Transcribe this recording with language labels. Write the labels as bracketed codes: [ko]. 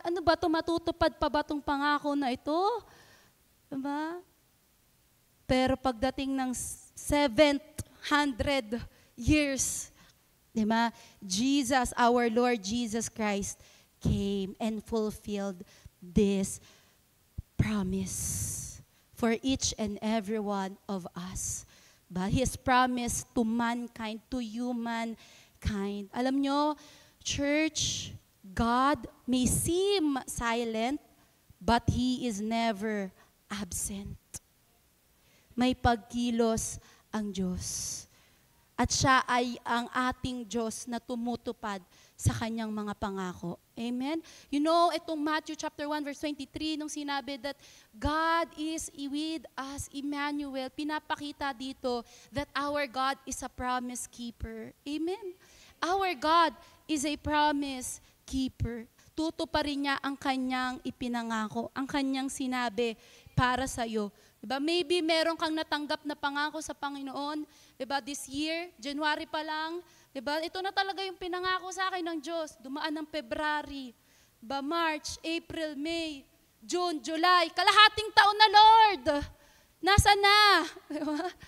[tl] Ano ba ito, matutupad pa ba itong pangako na ito? Diba? Pero pagdating ng 700 years, diba? [en] Jesus, our Lord Jesus Christ, came and fulfilled this promise for each and every one of us. His promise to mankind, to humankind. [tl] Alam nyo, [en] church, God may seem silent, but He is never absent. [tl] May pagkilos ang Diyos. At siya ay ang ating Diyos na tumutupad sa kanyang mga pangako. Amen? [en] You know, itong Matthew chapter 1 verse 23, [tl] nung sinabi [en] that God is with us, Emmanuel, [tl] pinapakita dito [en] that our God is a promise keeper. Amen? Our God is a promise keeper. [tl] Tutuparin niya ang kanyang ipinangako, ang kanyang sinabi para sa iyo. Diba? Maybe meron kang natanggap na pangako sa Panginoon. Diba? [en] This year, [tl] January pa lang, diba? Ito na talaga yung pinangako sa akin ng Diyos. Dumaan ng February, diba? March, April, May, June, July. Kalahating taon na, Lord. Nasaan na? Diba?